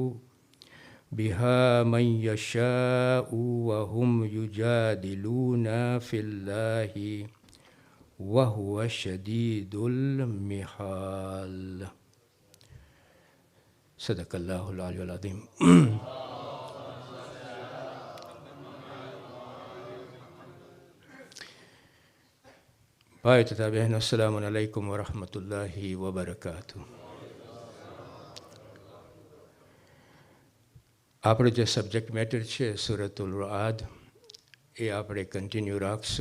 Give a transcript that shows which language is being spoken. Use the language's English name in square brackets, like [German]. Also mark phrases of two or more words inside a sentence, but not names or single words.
[Arabic] بها من يشاء وهم يجادلون في الله وهو شديد المحال. صدق الله العلي العظيم. [Gujarati] ભાઈ તથા બહેનો, [Arabic] السلام عليكم ورحمة الله وبركاته. [Gujarati] આપણો જે [English] subject matter [Gujarati] છે સૂરતુલ રઆદ, એ આપણે કન્ટિન્યુ રાખશું.